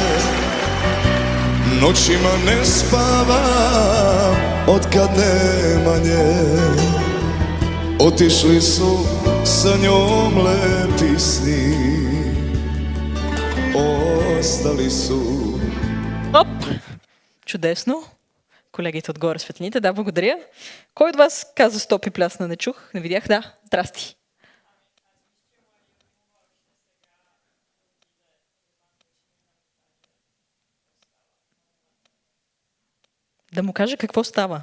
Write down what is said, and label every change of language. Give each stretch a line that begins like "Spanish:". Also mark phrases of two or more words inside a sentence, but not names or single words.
Serbian: Noćima ne spavam otkad nema nje. Otišli su sa njom lepi sni, ostali su.
Bulgarian: Оп! Чудесно. Колегите отгоре светлините, да, благодаря. Кой от вас каза стоп и плясна? Не чух, не видях. Да, здрасти. Да му каже какво става.